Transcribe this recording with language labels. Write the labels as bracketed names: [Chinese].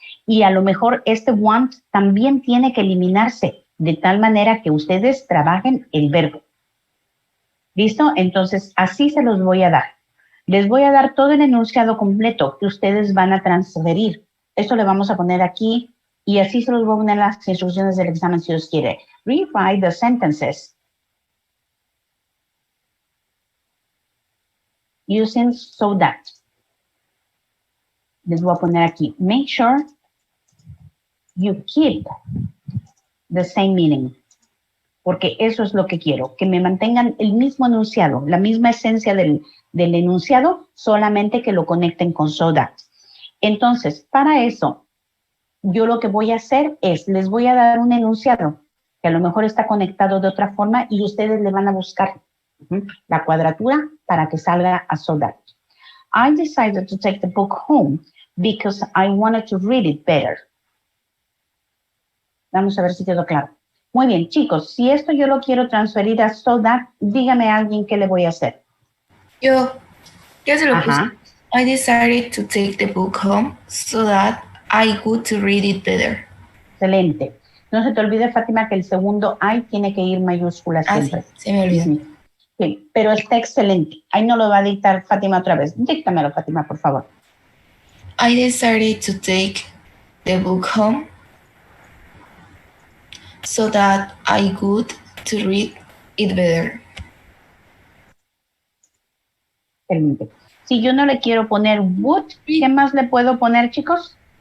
[Spanish] Y a lo mejor este want también tiene que eliminarse de tal manera que ustedes trabajen el verbo. ¿Listo? Entonces, así se los voy a dar. Les voy a dar todo el enunciado completo que ustedes van a transferir. Esto le vamos a poner aquí y así se los voy a poner en las instrucciones del examen si os quiere. [English] Rewrite the sentences using so that. [Spanish] Les voy a poner aquí. [English] Make sure you keep the same meaning. [Spanish] Porque eso es lo que quiero, que me mantengan el mismo enunciado, la misma esencia del enunciado, solamente que lo conecten con so that. Entonces, para eso, yo lo que voy a hacer es, les voy a dar un enunciado que a lo mejor está conectado de otra forma y ustedes le van a buscar la cuadratura para que salga a so that. [English] I decided to take the book home because I wanted to read it better. [Spanish] Vamos a ver si quedó claro. Muy bien, chicos, si esto yo lo quiero transferir a so that, dígame a alguien qué le voy a hacer. Yo se lo puse. Ajá. [English] I decided to take the book home so that I could to read it better. [Spanish] Excelente. No se te olvide, Fátima, que el segundo I tiene que ir mayúscula siempre. Sí, se me olvidó. Sí, pero está excelente. Ahí no lo va a dictar Fátima otra vez. Díctamelo, Fátima, por favor. [English] I decided to take the book home so that I could to read it better. [Spanish] Excelente. Si yo no le quiero poner would, ¿qué más le puedo poner, chicos?